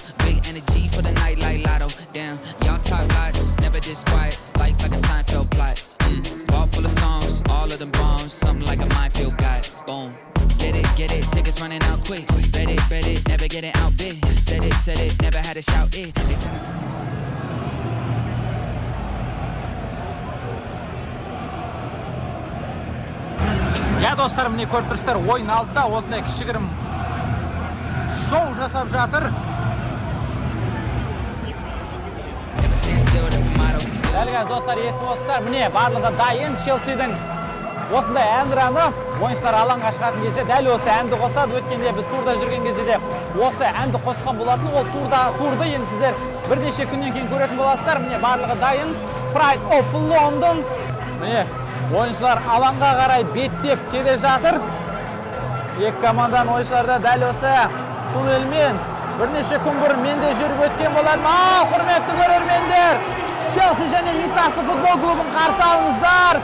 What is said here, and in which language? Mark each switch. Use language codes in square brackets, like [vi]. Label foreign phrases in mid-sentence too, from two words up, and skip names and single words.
[en] Big energy for the night like Lotto. Damn, y'all talk lots, never disquiet. Life like a Seinfeld plot. Ball full of songs, all of them bombs. Something like a minefield guy. Boom. Get it, tickets running out quick. Bet it, never getting out big. Said it, never had to shout it. [kk] Я достар, міне көріп тұрсыздар, ойын алдыда осындай кішігірім шоу жасап жатыр. Дәл қазір достар, естіп отырсыздар, міне барлығы дайын. Челсидің осындай әнұраны ойыншылар алаңға шығатын кезде дәл осы әнді қосады. Өткенде біз турда жүрген кезде де осы әнді қосқан болатын. Ол турды енді сіздер бірнеше күннен кейін көретін боласыздар. Міне барлығы дайын. [en] Pride of London. [kk] Міне ойыншылар алаңға қарай беттеп келе жатыр. Екі команданың ойыншылары дәл осы туннельмен бірнеше күн бұрын мен де жүріп өткен болармын. Құрметті көрермендер, Челси және Ньюкасл футбол клубын қарсы алыңыздар.